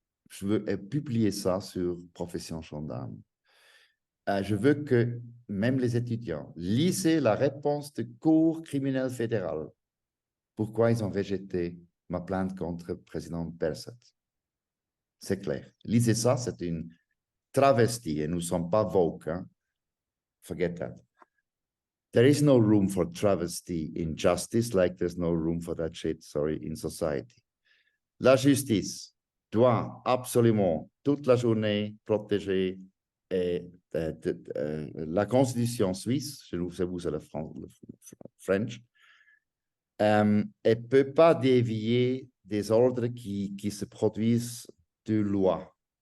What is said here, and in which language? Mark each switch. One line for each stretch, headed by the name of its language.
French: Je veux publier ça sur Profession Gendarme. Je veux que même les étudiants lisent la réponse de cour criminelle fédérale. Pourquoi ils ont rejeté ma plainte contre le président Berset. C'est clair. Lisez ça, c'est une travestie et nous ne sommes pas woke.
English: Hein? Forget that. There is no room for travesty in justice, like there's no room for that shit, sorry, in society.
French: La justice doit absolument toute la journée protéger la constitution suisse, chez nous c'est le French, elle ne peut pas dévier des ordres qui se produisent de loi.